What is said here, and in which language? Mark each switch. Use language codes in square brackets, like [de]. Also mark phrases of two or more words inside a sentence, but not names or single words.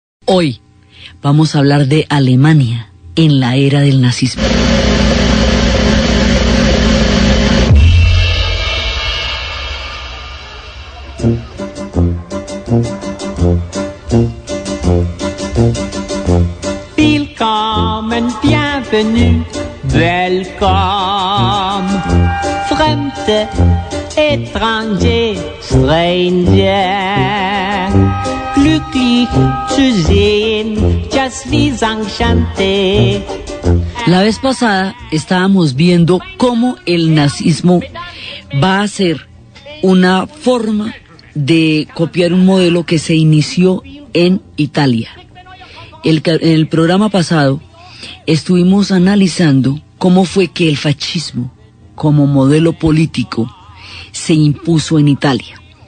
[es] Hoy vamos a hablar de Alemania en la era del nazismo. [de] Willkommen, bienvenue, welcome, fremde, étranger, stranger, glücklich zu sehen, [fr] just vis enchanté. [es] La vez pasada estábamos viendo cómo el nazismo va a ser una forma de copiar un modelo que se inició en Italia. En el programa pasado estuvimos analizando cómo fue que el fascismo como modelo político se impuso en Italia.